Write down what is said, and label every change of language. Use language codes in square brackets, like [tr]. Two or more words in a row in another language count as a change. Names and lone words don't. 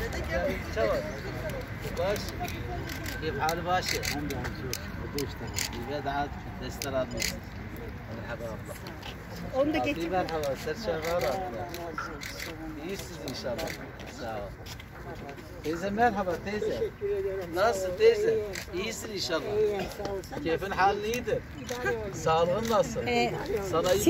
[ar] باش كيف حال باشا؟ الحمد لله. يقعد تستراد مرحبا والله. [tr] Onu da getir. Merhaba, serçeler. İyisiniz inşallah. Sağ ol. Teyze merhaba teyze. Nasılsın teyze? İyisin inşallah. Keyfin halin iyidir. Sağlığın nasıl? Sana iyi